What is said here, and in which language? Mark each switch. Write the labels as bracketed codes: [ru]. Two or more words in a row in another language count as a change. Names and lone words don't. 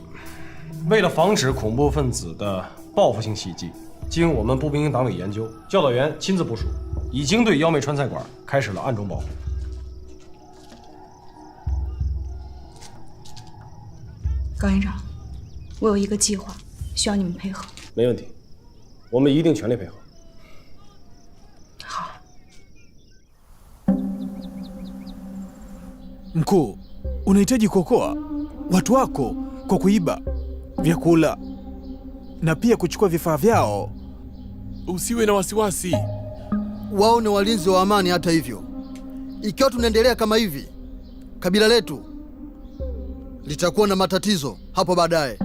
[zh] 为了防止恐怖分子的报复性袭击，经我们步兵营党委研究，教导员亲自部署，已经对妖媚川菜馆开始了暗中保护。高营长，我有一个计划，需要你们配合。没问题，我们一定全力配合。好。 [sw] Mkuu, unahitaji kuokoa watu wako kwa kuiba vyakula na pia kuchukua vifaa vyao. Usiwe na wasiwasi. Wao ni walinzi wa amani. Hata hivyo, ikiwa tunaendelea kama hivi, kabila letu litakuwa na matatizo hapo baadaye.